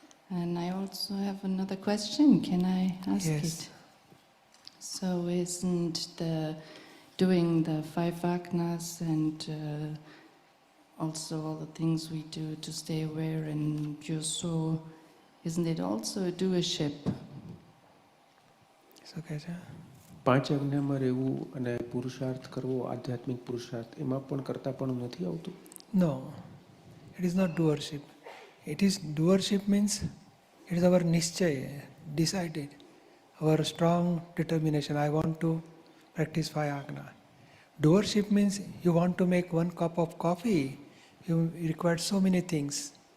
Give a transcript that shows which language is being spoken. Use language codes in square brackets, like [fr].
[en] And I also have another question. Can I ask it? So isn't doing the 5 Vagnas and also all the things we do to stay aware and pure soul, isn't it also a doership? It's okay, sir? [gu] 5 આજ્ઞામાં રહેવું અને પુરુષાર્થ કરવો, આધ્યાત્મિક પુરુષાર્થ, એમાં પણ કરતાપણું નથી આવતું? [en] No, it is not doership. It is doership means it is our nischay, decided, our strong determination. I want to practice 5 Agna. Doership means you want to make 1 cup of coffee, you require so many things.